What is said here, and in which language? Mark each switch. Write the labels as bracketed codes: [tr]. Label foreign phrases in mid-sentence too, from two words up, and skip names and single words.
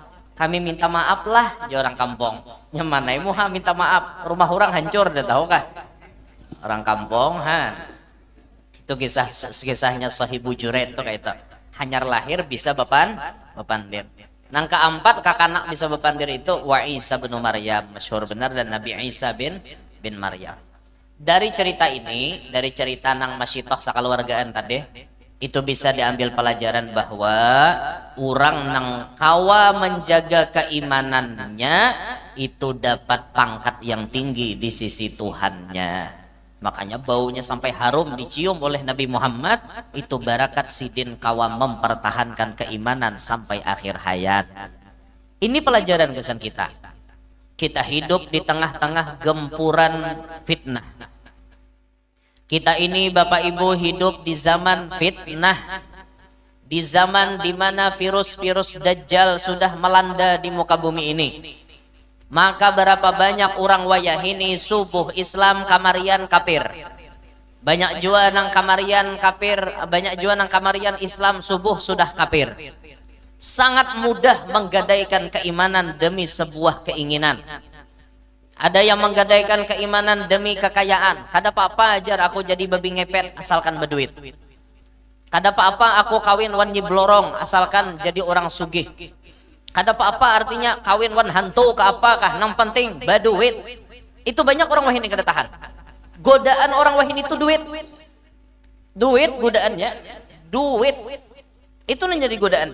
[bjn] Kami minta maaf lah, orang kampung. Nyamanai muha minta maaf. Rumah orang hancur, dah tahu kah? Orang kampung, Han. Itu kisahnya Sahibu Juret tuh kayak itu. Hanyar lahir bisa bepandir. Nang keempat kakanak bisa bepandir itu wa Isa bin Maryam, masyhur benar, dan Nabi Isa bin Maryam. Dari cerita ini, dari cerita nang masyitoh sakaluargaan tadi, itu bisa diambil pelajaran bahwa orang nang kawa menjaga keimanannya itu dapat pangkat yang tinggi di sisi Tuhannya. Makanya baunya sampai harum dicium oleh Nabi Muhammad, itu barakat sidin kawa mempertahankan keimanan sampai akhir hayat. [id] Ini pelajaran kesan kita. Kita hidup di tengah-tengah gempuran fitnah. Kita ini Bapak Ibu hidup di zaman fitnah. Di zaman dimana virus-virus Dajjal sudah melanda di muka bumi ini. [bjn] Maka berapa banyak orang wayah ini subuh Islam kamarian kafir. Banyak jua nang kamarian kafir, banyak jua nang kamarian Islam subuh sudah kafir. [id] Sangat mudah menggadaikan keimanan demi sebuah keinginan. Ada yang menggadaikan keimanan demi kekayaan. [bjn] Kada apa-apa ajar aku jadi babi ngepet asalkan berduit. Kada apa-apa aku kawin wan nyiblorong asalkan jadi orang sugih. Kada apa-apa artinya kawin wan hantu ke apakah, nang penting baduit. Itu banyak orang wahini kada tahan. Godaan orang wahini itu duit godaannya, duit itu menjadi godaan.